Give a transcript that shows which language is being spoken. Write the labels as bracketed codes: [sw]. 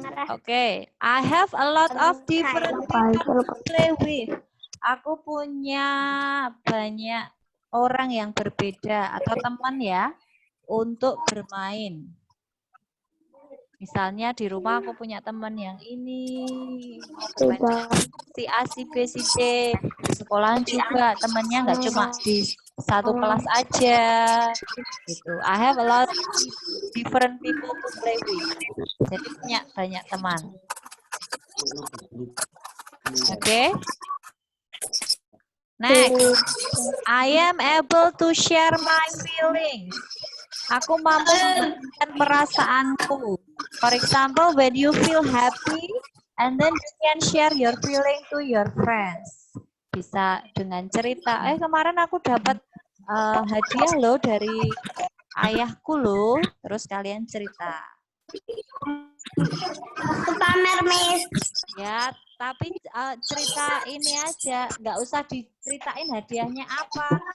[en] Oke, I have a lot of different people to play with. [id] Aku punya banyak orang yang berbeda atau teman ya untuk bermain. Misalnya di rumah aku punya teman yang ini mau bermain si A, si B, si C. Di sekolahan juga temannya nggak cuma di satu kelas aja. Gitu. [en] I have a lot of different people to play with. [id] Jadi punya banyak teman. Oke. [en] Next, I am able to share my feelings. [id] Aku mampu membagikan perasaanku. [en] For example, when you feel happy, and then you can share your feeling to your friends. [id] Bisa dengan cerita, kemarin aku dapat hadiah loh dari ayahku loh. Terus kalian cerita. Pamer, Miss. Ya, tapi cerita ini aja, nggak usah diceritain hadiahnya apa.